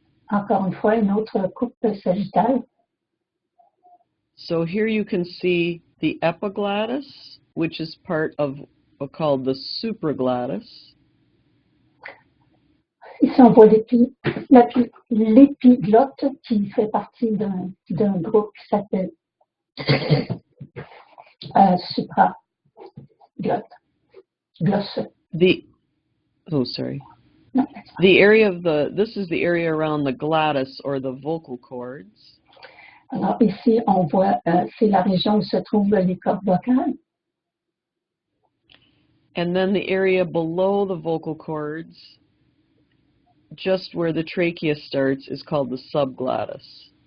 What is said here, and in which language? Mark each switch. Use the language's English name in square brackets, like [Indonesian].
[French] Encore une fois, une autre coupe sagittale. [English] So here you can see the epiglottis, which is part of what's called the supraglottis. [French] Ici, on voit l'épiglotte qui fait partie d'un groupe qui s'appelle supraglotte. Glosse. [English] oh, sorry. [French] Non. [English] The area of this is the area around the glottis or the vocal cords. [French] Alors ici, on voit, c'est la région où se trouvent les cordes vocales. [English] And then the area below the vocal cords, just where the trachea starts, is called the subglottis.